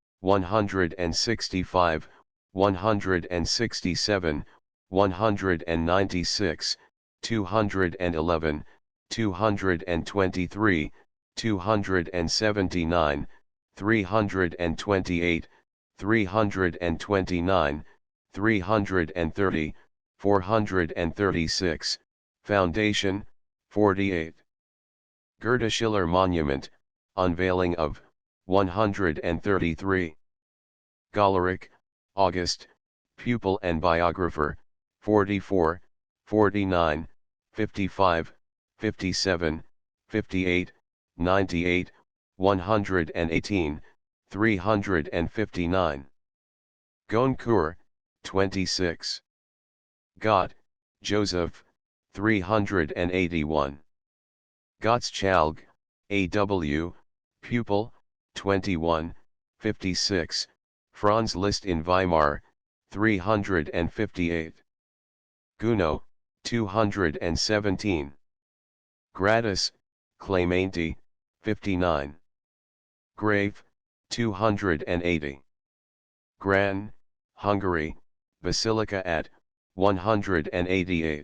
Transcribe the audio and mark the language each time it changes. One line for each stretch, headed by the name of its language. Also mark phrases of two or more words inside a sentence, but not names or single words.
English: 165, 167, 196, 211, 223, 279, 328, 329, 330, 436, Foundation, 48. Goethe Schiller Monument, unveiling of, 133. Gollerick, August, pupil and biographer, 44, 49, 55, 57, 58, 98, 118, 359. Goncourt, 26. Gott, Joseph, 381. Gottschalk, A.W., pupil, 21, 56, Franz Liszt in Weimar, 358. Gounod, 217. Gratis, Clementi, 59. Grave, 280. Gran, Hungary, Basilica at, 188.